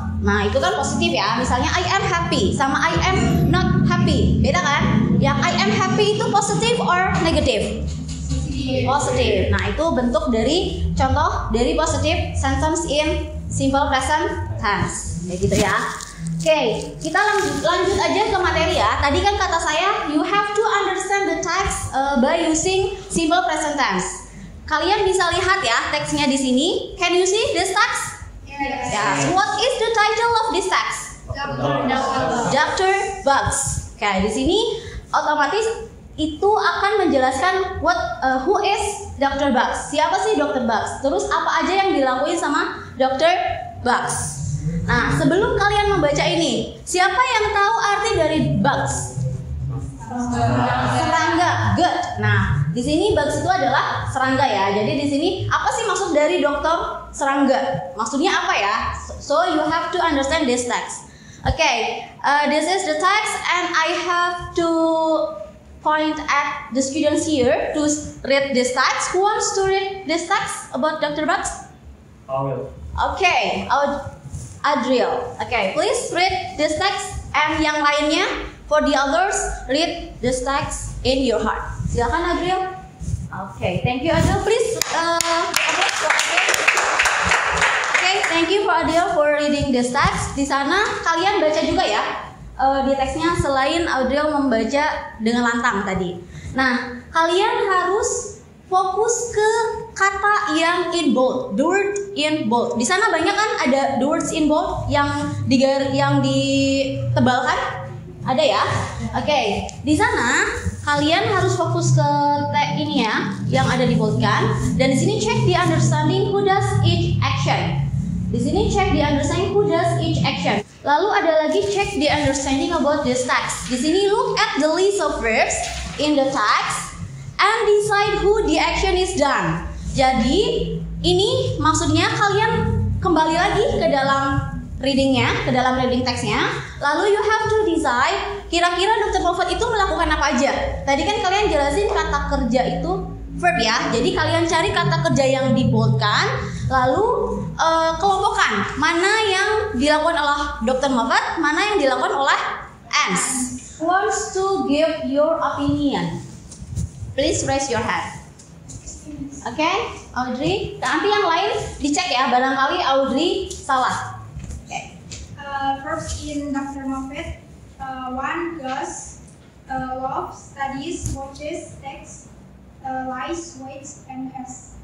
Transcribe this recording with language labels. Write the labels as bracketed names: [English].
[Indonesian] Nah, itu kan positif ya. Misalnya [English] I am happy [Indonesian] sama [English] I am not happy. [Indonesian] Beda kan? Yang [English] I am happy [Indonesian] itu positif or negatif? Positif. Nah, itu bentuk dari contoh dari [English] positive sentence in simple present tense. [Indonesian] Kayak gitu ya. Oke, kita lanjut aja ke materi ya. Tadi kan kata saya, [English] you have to understand the text by using simple present tense. [Indonesian] Kalian bisa lihat ya teksnya di sini. [English] Can you see this text? Yes. Yes. What is the title of this text? [Indonesian] Dr. Bugs. Oke, di sini otomatis itu akan menjelaskan [English] who is [Indonesian] Dr. Bugs. Siapa sih Dr. Bugs? Terus apa aja yang dilakuin sama Dr. Bugs? Nah, sebelum kalian membaca ini, siapa yang tahu arti dari bugs? Serangga. Good. Nah, di sini bugs itu adalah serangga ya. Jadi di sini apa sih maksud dari dokter serangga? Maksudnya apa ya? [English] So you have to understand this text. Okay, this is the text and I have to point at the students here to read this text. Who wants to read this text about Dr. Bugs? I will. Okay, Adriel. Okay, please read this text and [Indonesian] yang lainnya [English] for the others read this text in your heart. [Indonesian] Silakan [English] Adriel. Okay, thank you Adriel. Please, okay, thank you for Adriel for reading this text. [Indonesian] Di sana kalian baca juga ya di teksnya selain Adriel membaca dengan lantang tadi. Nah, kalian harus fokus ke kata yang [English] in bold, the word in bold. [Indonesian] Di sana banyak kan ada [English] the words in bold [Indonesian] yang ditebalkan, ada ya? Oke, di sana kalian harus fokus ke ini ya, yang ada di bold kan. Dan di sini [English] check the understanding who does each action. [Indonesian] Di sini [English] check the understanding who does each action. [Indonesian] Lalu ada lagi [English] check the understanding about this text. [Indonesian] Di sini [English] look at the list of verbs in the text and decide who the action is done. [Indonesian] Jadi ini maksudnya kalian kembali lagi ke dalam readingnya, ke dalam reading teksnya. Lalu [English] you have to decide [Indonesian] kira-kira [English] Dr. [Indonesian] Moffat itu melakukan apa aja. Tadi kan kalian jelasin kata kerja itu verb ya. Jadi kalian cari kata kerja yang diboldkan, lalu kelompokkan mana yang dilakukan oleh Dr. Moffat, mana yang dilakukan oleh Ans. [English] Who wants to give your opinion? Please raise your hand. Oke, Audrey. [Indonesian] Nanti yang lain dicek ya, barangkali Audrey salah. Okay. [English] First in Dr. Moffat, one goes, loves, studies, watches, texts, lies, waits, and has.